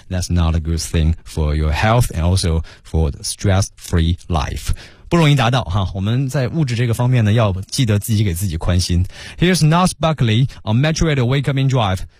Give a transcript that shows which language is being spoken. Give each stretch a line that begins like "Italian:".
English: That's not a good thing for your health and also for the stress-free life.
Chinese: 不容易达到哈，我们在物质这个方面呢，要记得自己给自己宽心。
English: Here's Nas Buckley on Metro Radio Wake Up and Drive.